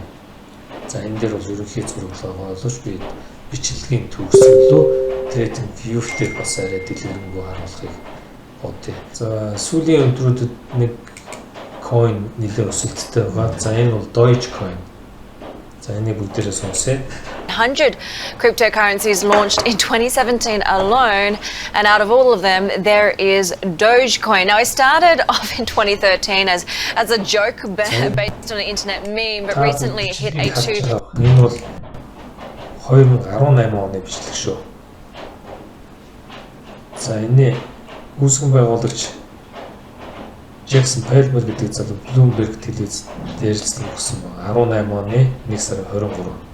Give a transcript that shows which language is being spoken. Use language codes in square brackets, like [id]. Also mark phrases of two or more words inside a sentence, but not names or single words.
[mn] За энэ дээр бол ерөнхий зураг байгаа боловч би бичлэгийн төгсгөлөө трейдинг view-тэй бас арай дэлгэрэнгүй харуулахыг бодъё. За сүүлийн өдрүүдэд нэг coin нэлээд өсөлттэй байгаа. За энэ бол Dogecoin. За энэ бүгдээрээ сонсъё. [en] 100 cryptocurrencies launched in 2017 alone, and out of all of them there is Dogecoin. Now it started off in 2013 as a joke based on an internet meme, but recently it hit a [mn] Энэ бол 2018 оны бичлэг шүү. За энэ үүсгэн байгуулагч Jackson Palmer гэдэг залуу Bloomberg телевизэд ярилцсан өгсөн байна. 18 оны 1 сарын 23.